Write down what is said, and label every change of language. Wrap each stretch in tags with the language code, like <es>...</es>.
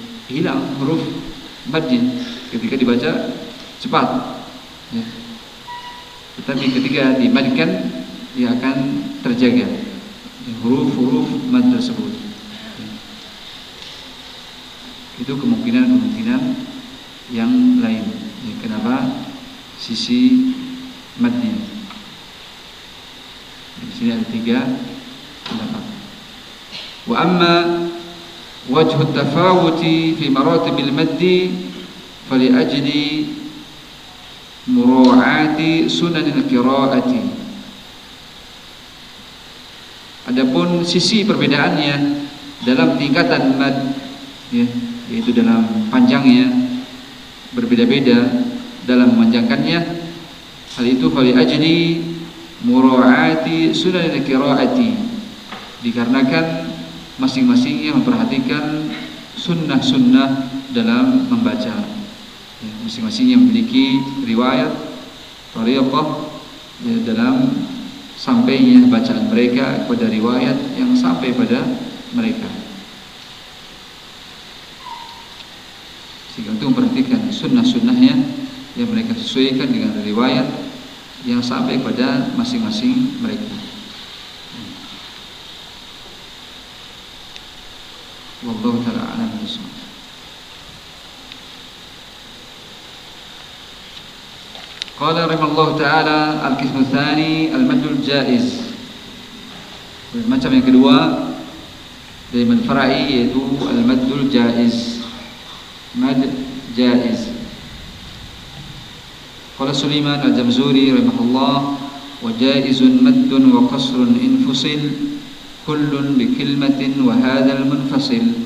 <id>Hilang huruf madin ketika dibaca cepat, tetapi ketika dimadkan dia akan terjaga huruf-huruf mad tersebut. Itu kemungkinan-kemungkinan yang lain kenapa sisi madnya. Di sini ada tiga pendapat.</id> <ar>Wa amma وجه التفاوت في مراتب المد فلأجل مراعاة سنن القراءة.</ar> <id>Adapun sisi perbedaannya dalam tingkatan mad, yaitu dalam panjangnya berbeda-beda dalam memanjangkannya, hal itu</id> <ar>فلأجل مراعاة سنن القراءة,</ar> <id>dikarenakan masing-masingnya memperhatikan sunnah-sunnah dalam membaca. Masing-masingnya memiliki riwayat, tariqah dalam sampainya bacaan mereka kepada riwayat yang sampai pada mereka. Sehingga itu memperhatikan sunnah-sunnahnya yang mereka sesuaikan dengan riwayat yang sampai pada masing-masing mereka.</id> <ar>والله تعالى أعلم بالصواب. قال رحمه الله تعالى القسم الثاني المد الجائز.</ar> <id>Macam yang kedua dari mad fara'i yaitu المد الجائز.</id> <ar>مد جائز. قال سليمان الجمزوري رحمه الله وجائز مد وقصر انفصل كل بكلمة وهذا المنفصل.</ar>